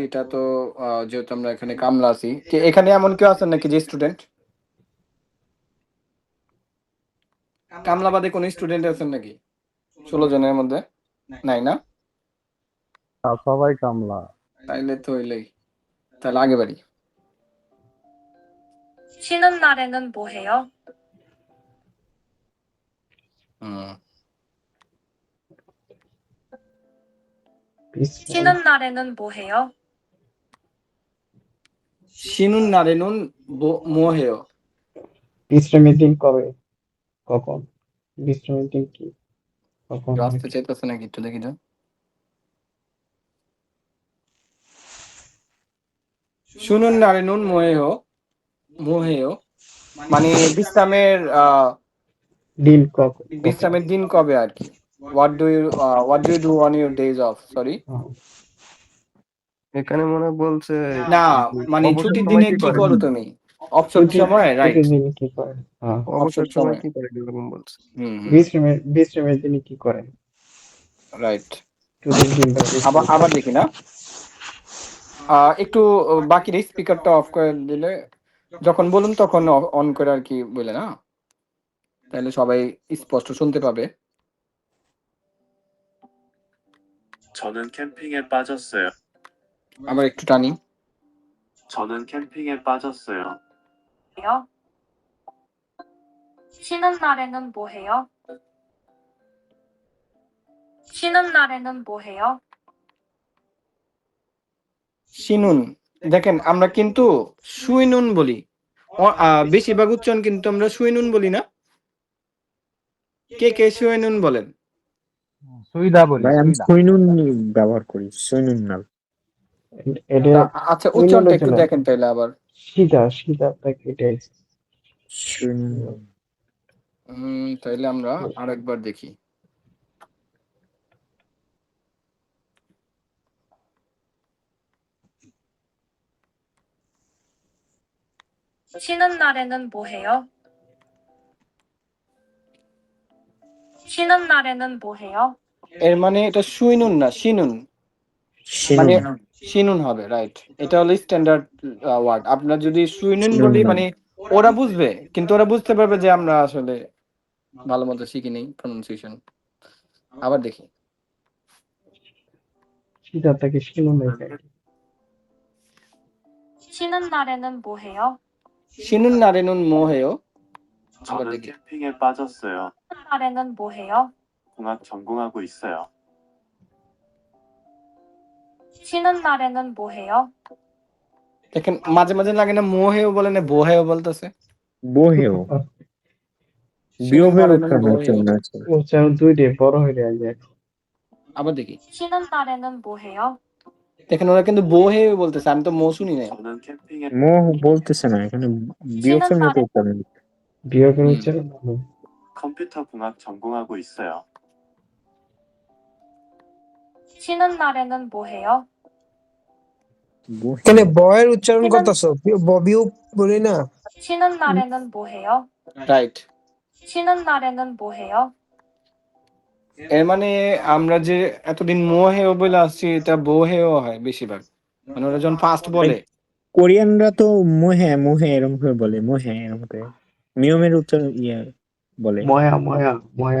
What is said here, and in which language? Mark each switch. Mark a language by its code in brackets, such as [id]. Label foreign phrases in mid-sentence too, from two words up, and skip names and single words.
[bn] এটা তো যেহেতু আমরা এখানে কামলা আছি, এখানে এমন কেউ আছেন নাকি যে স্টুডেন্ট? কামলা বাদে কোন স্টুডেন্ট আছেন নাকি 16 জনের মধ্যে? নাই না? সবাই কামলা। তাইলে তো হইলেই, তাহলে আগে বাড়ি। [ko] 쉬는 날에는 뭐 해요? 쉬는 날에는 뭐 해요? 쉬는 날에는 뭐 해요. [bn] বিশ্রামের দিন কবে কখন? বিশ্রামের দিন কি কখন? আসতে চাইতেছে নাকি একটু দেখি তো। [ko] 쉬는 날에는 뭐 해요 [bn] মানে বিশ্রামের দিন কখন? বিশ্রামের দিন কবে আর কি। [en] what do you do on your days off? [bn] সরি, এখানে মনে হয় বলছে না মানে অবসর ছুটির সময় দিনে কি কি করে? করো তুমি? অবসর সময়, রাইট। ছুটির দিনে কি করেন? অবসর সময় সময়। কি করে এরকম বলছে। বিশ্রামের দিনে কি করেন? রাইট। ছুটির দিন বা আবার দেখি না, একটু বাকি স্পিকারটা অফ করে দিলে, যখন বলুন তখন অন করে আর কি বলে না, তাহলে সবাই স্পষ্ট শুনতে পাবে। [ko] 저는 캠핑에 빠졌어요. [bn] আবার একটু টানি। [ko] 저는 캠핑에 빠졌어요. 해요? 쉬는 날에는 뭐 해요? 쉬는 날에는 뭐 해요? [bn] শিনুন, দেখেন আমরা কিন্তু সুইনুন বলি, বেশিরভাগ উচ্চারণ কিন্তু আমরা সুইনুন বলি না। কে কে সুইনুন বলেন? সুইদা বলি। আমি সৈনুন ব্যবহার করি, সৈনুন না। এটা আচ্ছা উচ্চারণটা একটু দেখেন তাইলে আবার। সিধা এটাই সৈনুন। তাইলে আমরা আরেকবার দেখি। [ko] 쉬는 날에는 뭐 해요? 쉬는 날에는 뭐 해요? [bn] এর মানে এটা সুইনুন না, শিনুন, মানে শিনুন হবে, রাইট। এটা হলো [en] standard word. [bn] আপনারা যদি সুইনুন বলি মানে ওরা বুঝবে, কিন্তু ওরা বুঝতে পারবে যে আমরা আসলে ভালো মতো শিখি নেই প্রনাউন্সিয়েশন। আবার দেখি। সিধাটাকে শিনুন লেখে। [ko] 쉬는 날에는 뭐 해요? 쉬는 날에는 뭐 해요. আবার 저는 [bn] দেখি। [ko] 캠핑에 빠졌어요. 쉬는 날에는 뭐 해요? 공학 전공하고 있어요. 쉬는 날에는 뭐 해요? [bn] দেখেন মাঝে মাঝে লাগে না মোহেও বলে না বোহেও বলতেছে। বোহেও বিয়োগের [ko] 나래는 [bn] উচ্চারণ [ko] 뭐해요? [bn] জন্য আছে। উচ্চারণ দুইটাই বড় হয়ে যায়। আবার দেখি। [ko] 쉬는 날에는 뭐해요? [bn] দেখেন ওরা কিন্তু বোহেও বলতেছে, আমি তো মো শুনি নাই। [ko] 저는 캠핑에 [bn] মোহ বলতেছে না, এখানে বিয়োগের [ko] 쉬는 [bn] মতো [ko] 날에 [bn] উচ্চারণ। বিয়োগের হুম। উচ্চারণ ভালো। [ko] 컴퓨터 공학 전공하고 있어요. 쉬는 날에는 뭐해요? [bn] বহে। এখানে বয়ের উচ্চারণ [ko] 쉬는 [bn] করতেছো, বিয়োগ বলি না। [ko] 쉬는 날에는 뭐해요? [bn] রাইট। [ko] 쉬는 날에는 뭐해요? [bn] এর মানে আমরা যে এতদিন মোহেও বলে আসছি, এটা বোহেও হয় বেশিরভাগ। মানে ওরা যখন ফার্স্ট বলে, কোরিয়ানরা তো মোহে মোহে এরকম করে বলে, মোহে এরকম করে নিয়মের উচ্চারণ বলে। ময়া ময়া ময়া